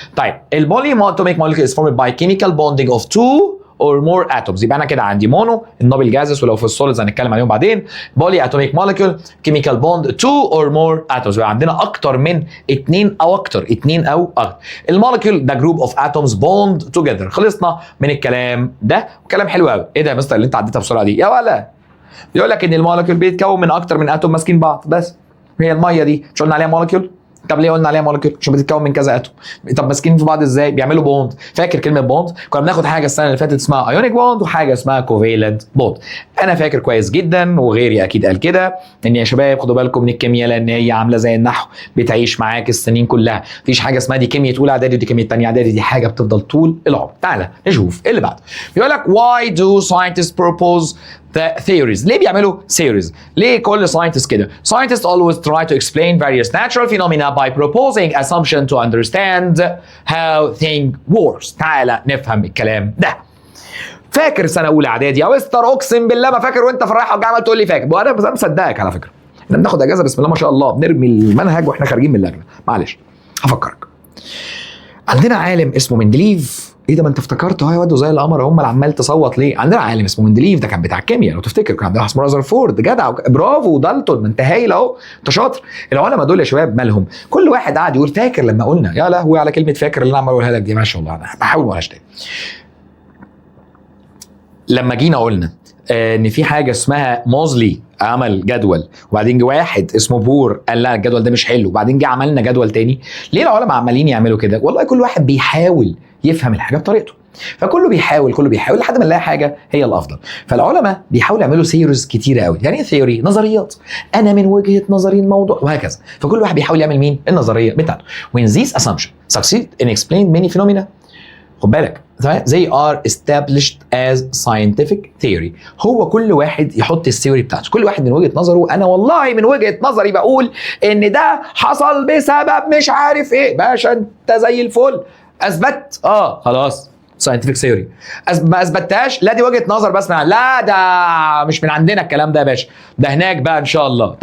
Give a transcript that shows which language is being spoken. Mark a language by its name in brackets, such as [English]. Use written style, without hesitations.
[Arabic] طيب البولي اتوميك [English] molecule is formed by chemical bonding of 2 or more atoms. [Arabic] يبقى انا كده عندي مونو النوبل جازز، ولو في السوليدز هنتكلم عليهم بعدين. [English] Polyatomic molecule chemical bond 2 or more atoms. [Arabic] يبقى عندنا اكتر من 2 او اكتر، 2 او اكتر. المولكيول ده [English] Group of atoms bond together. [Arabic] خلصنا من الكلام ده، وكلام حلو قوي. ايه ده يا مستر اللي انت عديتها بسرعه دي؟ يا ولا بيقول لك ان المولكيول بيتكون من اكتر من اتوم ماسكين بعض. بس هي الميه دي مش قلنا عليها مولكيول؟ طب ليه قلنا عليها مولكيول؟ عشان بتتكون من كذا اتوم. طب ماسكين في بعض ازاي؟ بيعملوا بوند. فاكر كلمه بوند؟ كنا بناخد حاجه السنه اللي فاتت اسمها ايونيك بوند وحاجه اسمها كوفالنت بوند. انا فاكر كويس جدا وغيري اكيد قال كده ان يا شباب خدوا بالكم من الكيمياء لان هي عامله زي النحو بتعيش معاك السنين كلها. مفيش حاجه اسمها دي كيمياء اولى اعدادي ودي كيمياء ثانيه اعدادي، دي حاجه بتفضل طول العمر. تعالى نشوف اللي بعده. بيقول لك [English] why do scientists propose the theories؟ [Arabic] ليه بيعملوا [English] theories؟ [Arabic] ليه كل scientist كده؟ [English] Scientists always try to explain various natural phenomena by proposing assumption to understand how thing works. [Arabic] تعالى نفهم الكلام ده. فاكر سنه اولى اعدادي يا مستر؟ اقسم بالله ما فاكر، وانت في الرايحه والجايه عمال تقول لي فاكر، وانا مصدقك على فكره. احنا بناخد اجازه بسم الله ما شاء الله، بنرمي المنهج واحنا خارجين من اللجنه. معلش هفكرك. عندنا عالم اسمه مندليف ايه ده، ما انت افتكرت اهو يا واد زي القمر، هم اللي عمال تصوت ليه؟ عندنا عالم اسمه مندليف، ده كان بتاع الكيمياء لو تفتكر، كان عندنا واحد اسمه رازرفورد، جدع برافو، دالتون، ما انت هايل اهو، انت شاطر. العلماء دول يا شباب مالهم؟ كل واحد قاعد يقول فاكر لما قلنا، يا لهوي على كلمه فاكر اللي انا عمال اقولها لك دي، ما شاء الله انا بحاول ما اقولهاش تاني. لما جينا قلنا ان في حاجه اسمها موزلي عمل جدول، وبعدين جه واحد اسمه بور قال لا الجدول ده مش حلو، وبعدين جه عملنا جدول تاني. ليه العلماء عمالين يعملوا كده؟ والله كل واحد بيحاول يفهم الحاجه بطريقته، فكله بيحاول لحد ما نلاقي حاجه هي الافضل. فالعلماء بيحاولوا يعملوا ثيوريز كتيره قوي. يعني ايه ثيوري؟ نظريات، انا من وجهه نظري الموضوع، وهكذا. فكل واحد بيحاول يعمل مين؟ النظريه بتاعته. [English] when these assumptions succeed in explaining many phenomena، [Arabic] خد بالك [English] they are established as scientific theory. [Arabic] هو كل واحد يحط الثيوري بتاعته، كل واحد من وجهة نظره. انا والله من وجهة نظري بقول ان ده حصل بسبب مش عارف ايه. باشا انت زي الفل، اثبت خلاص scientific theory. ما اثبتهاش، لا دي وجهة نظر بس لا ده مش من عندنا الكلام ده يا باشا، ده هناك بقى ان شاء الله.